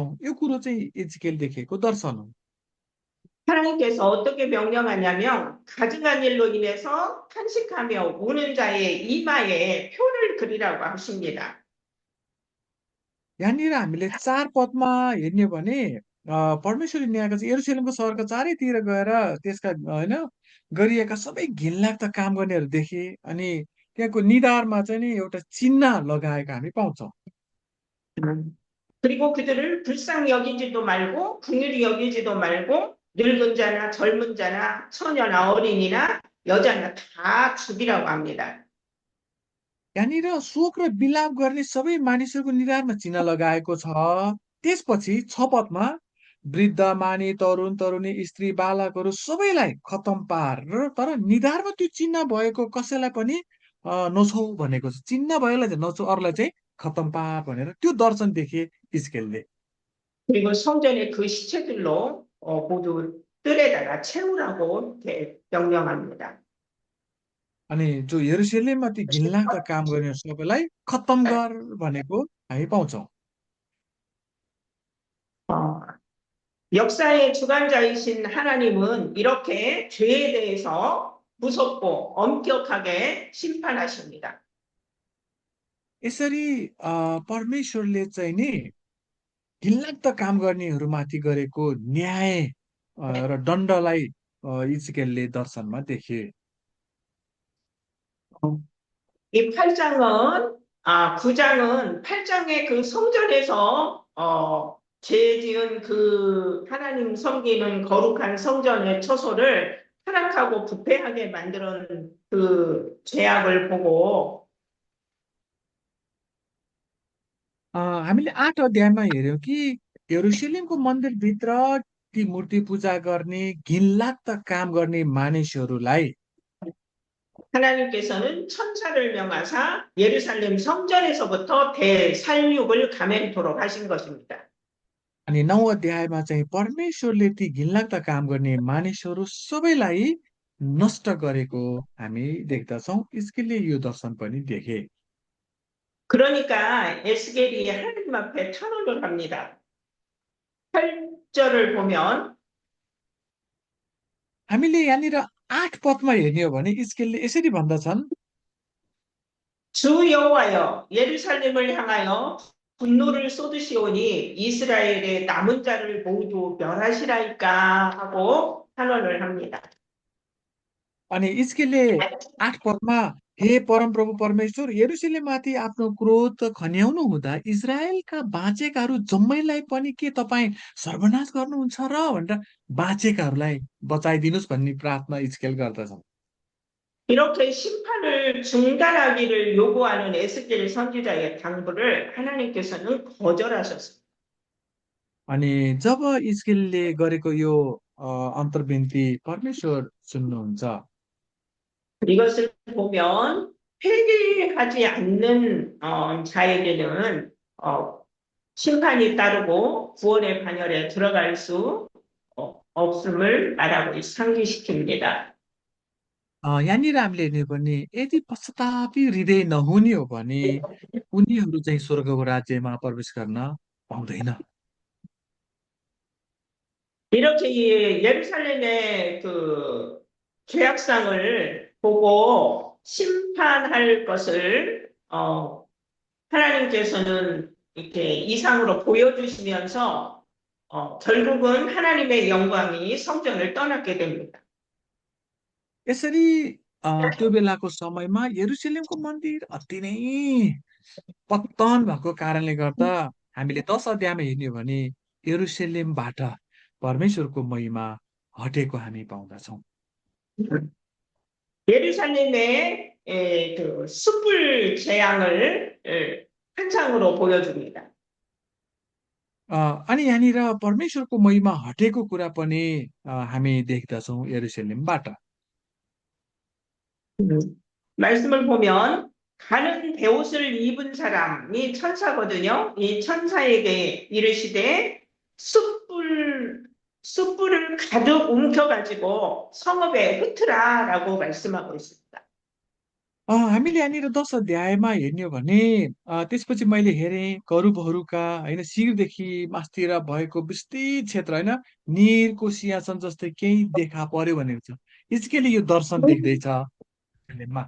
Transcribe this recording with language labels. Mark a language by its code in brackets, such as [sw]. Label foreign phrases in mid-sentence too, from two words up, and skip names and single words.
[ne] यो कुरो चाहिँ इजकेल देखेको दर्शन हो। [ko] 하나님께서 어떻게 명령하냐면 가증한 일로 인해서 탄식하며 우는 자의 이마에 표를 그리라고 하십니다. [ne] यहाँनिर हामीले 4 पदमा हेर्ने हो भने परमेश्वरले न्यायको चाहिँ यरुशलेमको सहरका चारैतिर गएर त्यसका होइन गरिएका सबै घिनलाग्दा काम गर्नेहरू देखे अनि त्यहाँको निधारमा चाहिँ नि एउटा चिन्ह लगाएका हामी पाउँछौँ। [ko] 그리고 그들을 불쌍히 여기지도 말고 긍휼히 여기지도 말고 늙은 자나 젊은 자나 처녀나 어린이나 여자나 다 죽이라고 합니다. [ne] यहाँनिर शोक र विलाप गर्ने सबै मानिसहरूको निधारमा चिन्ह लगाएको छ। त्यसपछि 6 पदमा वृद्ध मानी तरुण तरुणी स्त्री बालकहरू सबैलाई खतम पार र तर निधारमा त्यो चिन्ह भएको कसैलाई पनि नछौ भनेको छ। चिन्ह भएलाई चाहिँ नछौ अरूलाई चाहिँ खतम पार भनेर त्यो दर्शन देखे इजकेलले। [ko] 그리고 성전의 그 시체들로 모두 뜰에다가 채우라고 이렇게 명령합니다. [ne] अनि जो यरुशलेममा ती घिनलाग्दा काम गर्ने सबैलाई खत्तम गर भनेको हामी पाउँछौँ। [ko] 어, 역사의 주관자이신 하나님은 이렇게 죄에 대해서 무섭고 엄격하게 심판하십니다. [ne] यसरी परमेश्वरले चाहिँ नि घिनलाग्दा काम गर्नेहरूमाथि गरेको न्याय र दण्डलाई इजकेलले दर्शनमा देखे। [ko] 이 8장은 9장은 8장의 그 성전에서 죄 지은 그 하나님 섬기는 거룩한 성전의 처소를 타락하고 부패하게 만드는 그 죄악을 보고 [ne] हामीले 8 अध्यायमा हेऱ्यौँ कि यरुशलेमको मन्दिरभित्र ती मूर्ति पूजा गर्ने घिनलाग्दा काम गर्ने मानिसहरूलाई [ko] 하나님께서는 천사를 명하사 예루살렘 성전에서부터 대살육을 감행토록 하신 것입니다. [ne] अनि 9 अध्यायमा चाहिँ परमेश्वरले ती घिनलाग्दा काम गर्ने मानिसहरू सबैलाई नष्ट गरेको हामी देख्दछौँ। हिजकियले यो दर्शन पनि देखे। [ko] 그러니까 에스겔이 하나님 앞에 탄원을 합니다. 8절을 보면 [ne] हामीले यहाँनिर 8 पदमा हेर्ने हो भने हिजकियले यसरी भन्दछन्, [ko] 주 여호와여 예루살렘을 향하여 분노를 쏟으시오니 이스라엘의 남은 자를 모두 멸하시라이까 하고 탄원을 합니다. [ne] अनि हिजकियले 8 पदमा हे परमप्रभु परमेश्वर यरुशलेममाथि आफ्नो क्रोध खन्याउनु हुँदा इजरायलका बाँचेकाहरू जम्मैलाई पनि के तपाईँ सर्वनाश गर्नुहुन्छ र भनेर बाँचेकाहरूलाई बचाइदिनुहोस् भन्ने प्रार्थना हिजकियल गर्दछन्। [ko] 이렇게 심판을 중단하기를 요구하는 에스겔 선지자의 당부를 하나님께서는 거절하셨습니다. [ne] अनि जब हिजकियलले गरेको यो अन्तर्विन्ती परमेश्वर सुन्नुहुन्छ। [ko] 이것을 보면 회개하지 않는 자에게는 심판이 따르고 구원의 반열에 들어갈 수 없음을 말하고 상기시킵니다. [ne] यहाँनिर हामीले हेर्ने हो भने यदि पश्चातापी हृदय नहुने हो भने उनीहरू चाहिँ स्वर्गको राज्यमा प्रवेश गर्न पाउँदैन। [ko] 이렇게 예루살렘의 그 죄악상을 보고 심판할 것을 하나님께서는 이렇게 이상으로 보여주시면서 결국은 하나님의 영광이 성전을 떠났게 됩니다. [ne] यसरी त्यो बेलाको समयमा यरुशलेमको मन्दिर अति नै पतन भएको कारणले गर्दा हामीले 10 अध्यायमा हेर्ने हो भने यरुशलेमबाट परमेश्वरको महिमा हटेको हामी पाउँदछौँ। [ko] 예루살렘의 그 숯불 재앙을 환상으로 보여줍니다. [ne] अनि यहाँनिर परमेश्वरको महिमा हटेको कुरा पनि हामी देख्दछौँ यरुशलेमबाट। [ko] 말씀을 보면 가는 베옷을 입은 사람이 천사거든요. 이 천사에게 이르시되 숯불을 가득 움켜가지고 성읍에 흩으라라고 말씀하고 있습니다. [ne] हामीले यहाँनिर 10 अध्यायमा हेर्ने हो भने त्यसपछि मैले हेरेँ करूबहरूका होइन शिरदेखि मास्तिर भएको विस्तृत क्षेत्र होइन निरको सिंहासन जस्तै केही देखा पर्यो भनेको छ। हिजकियले यो दर्शन देख्दैछ यरुशलेममा।